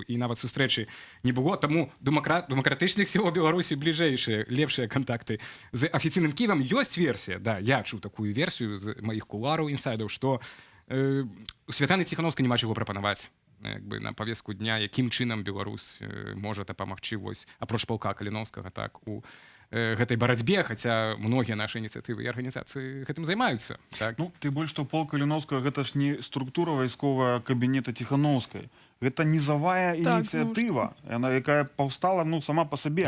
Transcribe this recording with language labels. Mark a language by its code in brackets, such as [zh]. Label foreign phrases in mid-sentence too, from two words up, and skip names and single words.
[uk] І навіть зустрічі не було, тому демократичних сил Білорусі ближайші, лепші контакти з офіційним Києвом. Є версія, да, я чув таку версію з моїх кулуарів, інсайдів, що у Світлани Тихановської нема чого пропонувати. Якби на повестку дня, яким чином Білорусь може допомогти ось, [be] апроч полка Каліновського, так, у гэтай барацьбе, хаця многія нашы ініцыятывы і арганізацыі гэтым займаюцца. Так? Ну, ты больш што полк Каліновскага гэта ж не структура вайсковая кабінета Ціхановскай. Гэта нізавая ініцыятыва, яна якая паўстала ну, сама па сабе.